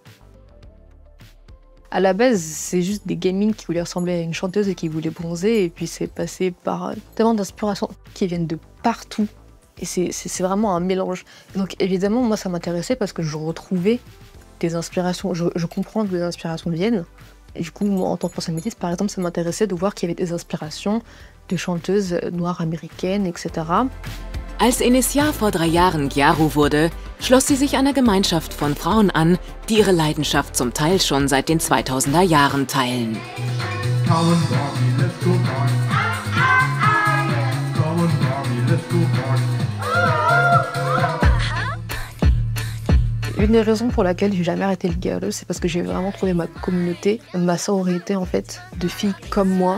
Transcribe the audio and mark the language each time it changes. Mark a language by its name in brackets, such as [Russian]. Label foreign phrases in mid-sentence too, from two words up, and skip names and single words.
[French] À la base, c'est juste des gamines qui voulaient ressembler à une chanteuse et qui voulaient bronzer, et puis c'est passé par tellement d'inspirations qui viennent de partout. Et c'est vraiment un mélange. Donc évidemment, moi ça m'intéressait parce que je retrouvais des inspirations, je comprends d'où les inspirations viennent. Et du coup, moi, en tant que personne métisse, par exemple, ça m'intéressait de voir qu'il y avait des inspirations de chanteuses noires américaines, etc. [German] Als Inesia vor 3 Jahren Gyaru wurde, schloss sie sich einer Gemeinschaft von Frauen an, die ihre Leidenschaft zum Teil schon seit den 2000er Jahren teilen. [French] Une des raisons pour laquelle j'ai jamais arrêté le Gyaru, c'est parce que j'ai vraiment trouvé ma communauté, ma sororité en fait, de filles comme moi.